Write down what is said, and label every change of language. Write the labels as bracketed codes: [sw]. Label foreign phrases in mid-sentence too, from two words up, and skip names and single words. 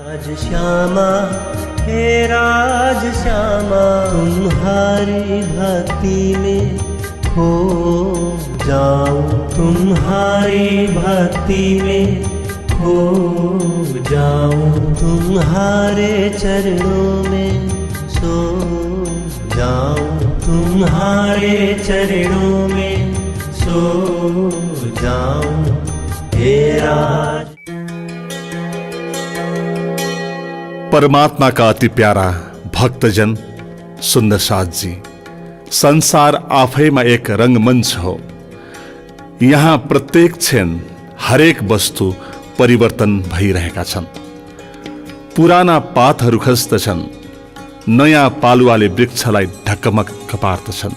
[hi] श्यामा हे राज श्यामा, तुम्हारी भक्ति में खो जाऊं, तुम्हारी भक्ति में खो जाऊं, तुम्हारे चरणों में सो जाऊं, तुम्हारे चरणों में सो जाऊं हे राज। परमात्मा का अति प्यारा भक्तजन सुन्दर साथ जी, [ne] संसार आफैमा एक रंगमञ्च हो। यहाँ प्रत्येक क्षण हरेक वस्तु परिवर्तन भइरहेका छन्। पुराना पातहरू खस्दछन्, नयाँ पालुवाले वृक्षलाई ढकमक्क पार्दछन्।